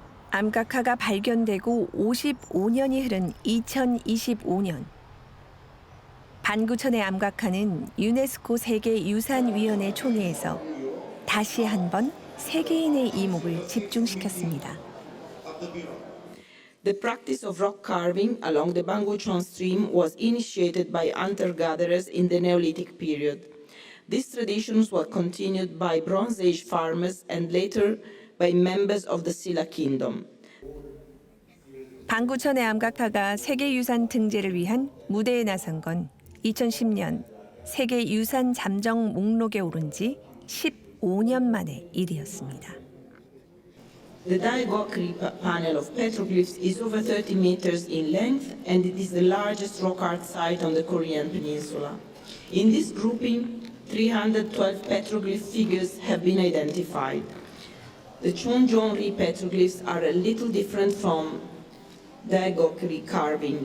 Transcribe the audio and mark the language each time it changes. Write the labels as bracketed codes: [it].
[ko] 암각화가 발견되고 55년이 흐른 2025년. 반구천의 암각화는 유네스코 세계유산위원회 총회에서 다시 한번 세계인의 이목을 집중시켰습니다. [en] The practice of rock carving along the Banguchon stream was initiated by hunter-gatherers in the Neolithic period. These traditions were continued by Bronze Age farmers and later by members of the Silla Kingdom. [ko] 반구천의 암각화가 세계유산 등재를 위한 무대에 나선 건 2010년 세계유산 잠정 목록에 오른 지 15년 만의 일이었습니다. [en] The Daigokri panel of petroglyphs is over 30 meters in length and it is the largest rock art site on the Korean peninsula. In this grouping, 312 petroglyph figures have been identified. The Chonjeonri petroglyphs are a little different from Daigokri carving.